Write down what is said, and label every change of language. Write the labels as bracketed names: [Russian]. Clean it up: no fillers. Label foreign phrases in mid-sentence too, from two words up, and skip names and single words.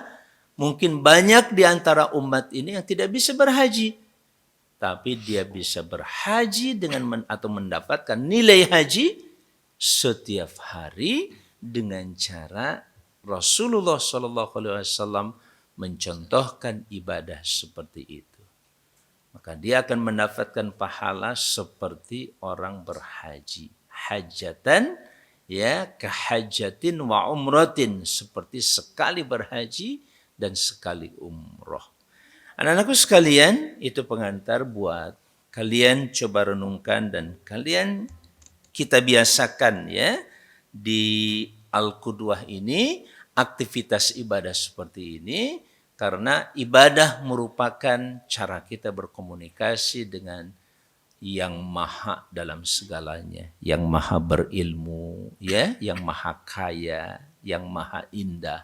[Indonesian] Mungkin banyak di antara umat ini yang tidak bisa berhaji, tapi dia bisa berhaji dengan atau mendapatkan nilai haji setiap hari dengan cara Rasulullah SAW mencontohkan ibadah seperti itu. Maka dia akan mendapatkan pahala seperti orang berhaji. Hajatan, ya, [Arabic] كحجة وعمرة, [Indonesian] seperti sekali berhaji dan sekali umroh. Anak-anakku sekalian, itu pengantar buat kalian coba renungkan dan kalian kita biasakan, ya, di Al-Qudwah ini aktivitas ibadah seperti ini, karena ibadah merupakan cara kita berkomunikasi dengan yang maha dalam segalanya, yang maha berilmu, ya, yang maha kaya, yang maha indah.